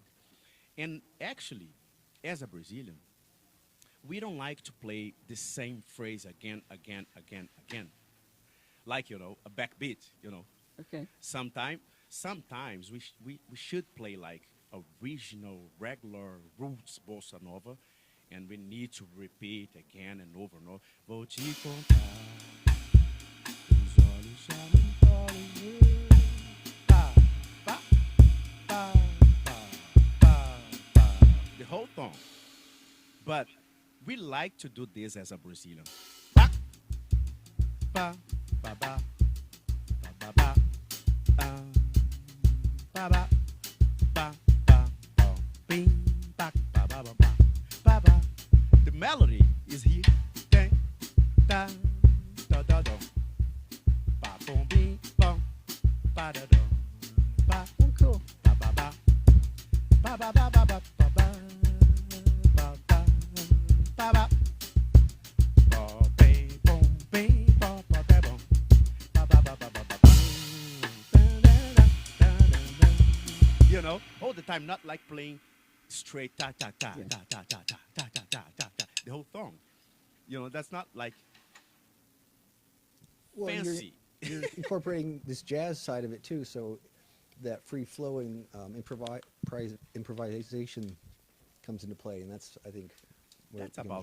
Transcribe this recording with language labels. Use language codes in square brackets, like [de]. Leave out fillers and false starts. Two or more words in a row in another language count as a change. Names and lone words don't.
[en] And actually, as a Brazilian, we don't like to play the same phrase again. Like, a backbeat, Okay. Sometimes we should play like original, regular roots bossa nova, and we need to repeat again and over and over. [pt] Vou te contar, os olhos já não podem ver. Pa, pa, pa, pa, pa, pa. [en] The whole song. But we like to do this as a Brazilian. Pa, pa, ba, ba, ba, ba, ba. Ba ba ba ba ba bing ba ba ba ba ba ba. The melody is here. Dang, da da da da. Ba boom bing bong ba da da ba. Oh, cool. Ba ba ba ba ba ba ba ba ba ba ba ba ba ba. Ba bing boom bing ba ba ba boom ba ba ba ba ba ba. All the time, not like playing straight ta ta ta Yeah. ta ta ta ta ta ta ta ta ta. The whole song, that's not like Well, fancy. you're incorporating this jazz side of it too, so that free flowing improvisation comes into play, and that's, I think, where That's it becomes